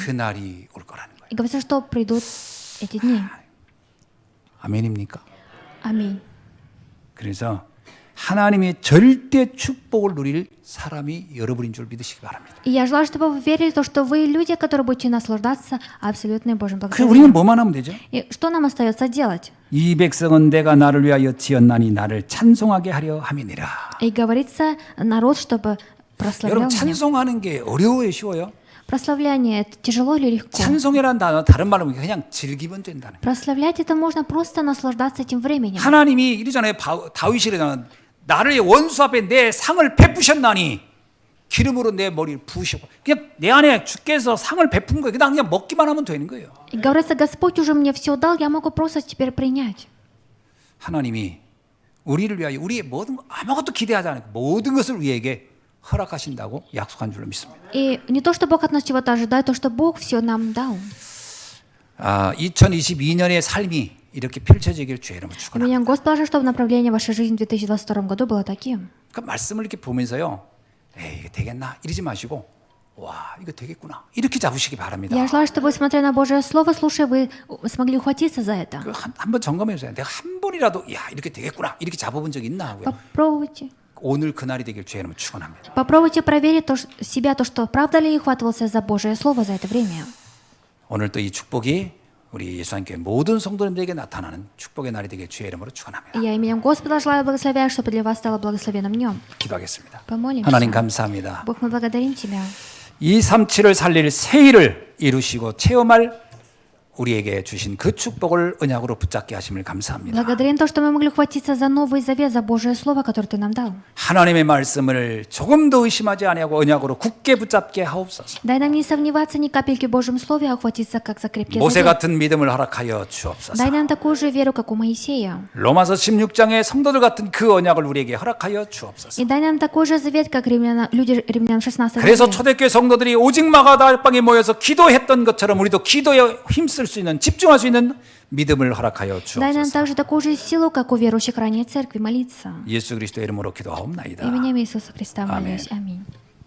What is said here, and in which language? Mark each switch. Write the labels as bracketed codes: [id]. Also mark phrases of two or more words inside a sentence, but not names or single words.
[ko] 그 날이 올 거라는 거예요. [ru] И говорится, что придут эти дни. [ko] 아멘입니까? [ru] Аминь. [ko] 그래서 하나님의 절대 축복을 누릴 사람이 여러분인 줄 믿으시기 바랍니다. [ru] И я желаю, чтобы вы верили в то, что вы люди, которые будете наслаждаться абсолютным Божьим [ko] 그래 우리는 [ru] благословением. [ko] 뭐만 하면 되죠? [ru] И что нам остается делать? [ko] 이 백성은 내가 나를 위하여 지었나니 나를 찬송하게 하려 함이니라. [ru] И говорится, народ, чтобы прославлял [ko] 여러분 [ru] меня. [ko] 찬송하는 게 어려워요, 쉬워요? [ru] Прославление, это тяжело или легко? [ko] 찬송이라는 단어 다른 말로 그냥 즐기면 된다는 거예요. [ru] Прославлять это можно просто наслаждаться этим временем. [ko] 하나님이 이러잖아요. 다윗이 이러잖아요. 나를 원수 앞에 내 상을 베푸셨나니 기름으로 내 머리를 부으시고 그냥 내 안에 주께서 상을 베푼 거예요. 그냥 먹기만 하면 되는 거예요. [ru] И говорится, Господь уже мне все дал, я могу просто теперь принять. [ko] 하나님이 우리를 위하여 우리의 모든 아무것도 기대하지 않고 모든 것을 우리에게 허락하신다고 약속한 줄로 믿습니다. [ru] И не то, что Бог от нас чего-то ожидает, то, что Бог все нам дал. [ko] 2022년의 삶이 이렇게 펼쳐지길 주의 이름으로 [ru] И [ko] 축원합니다. [ru] меня Господь положил, чтобы направление вашей жизни в 2022 году было таким. [ko] 그 말씀을 이렇게 보면서요. 에이, 이거 되겠나? 이러지 마시고 와, 이거 되겠구나. 이렇게 잡으시기 바랍니다. [ru] Я желаю, чтобы, смотря на Божье Слово, слушая, вы смогли ухватиться за это. [ko] 한번 점검해 보세요. 내가 한 번이라도 야, 이렇게 되겠구나. 이렇게 잡아본 적 있나 하고요. [ru] Попробуйте. [ko] 오늘 그날이 되길 주의 이름으로 축원합니다. [ru] Попробуйте проверить себя, то, что правда ли я ухватывался за Божье Слово за это время. [ko] 오늘 또 이 축복이 우리 예수님께 모든 성도님들에게 나타나는 축복의 날이 되길 주의 이름으로 축원합니다. [ru] И я именем Господа желаю благословения, чтобы для вас стало благословенным днем. [ko] 기도하겠습니다. [ru] Помолимся. [ko] 하나님 감사합니다. [ru] Бог, мы благодарим Тебя. [ko] 237을 살릴 새 일을 이루시고 체험할 우리에게 주신 그 축복을 언약으로 붙잡게 하심을 감사합니다. [ru] Благодарим то, что мы могли ухватиться за Новый Завет, за Божье Слово, которое Ты нам дал. [ko] 하나님의 말씀을 조금 더 의심하지 아니하고 언약으로 굳게 붙잡게 하옵소서. [ru] Дай нам не сомневаться ни капельки в Божьем Слове, а ухватиться как за крепкий [ko] 모세 [ru] завет. [ko] 같은 믿음을 허락하여 주옵소서. [ru] Дай нам такую же веру, как у Моисея. [ko] 로마서 16장의 성도들 같은 그 언약을 우리에게 허락하여 주옵소서. [ru] И дай нам такой же завет, как люди римлянам 16 [ko] 그래서 [ru] главе. [ko] 초대교회 성도들이 오직 마가다락방에 모여서 기도했던 것처럼 우리도 기도에 힘쓸 수 있는 집중할 수 있는 믿음을 허락하여 [ru] Дай нам [ko] 주옵소서. [ru] также такую же силу, как у верующих ранее церкви, молиться. [ko] 예수 그리스도의 이름으로 기도하옵나이다. [ru] Именем Иисуса Христа Аминь. молюсь. Аминь.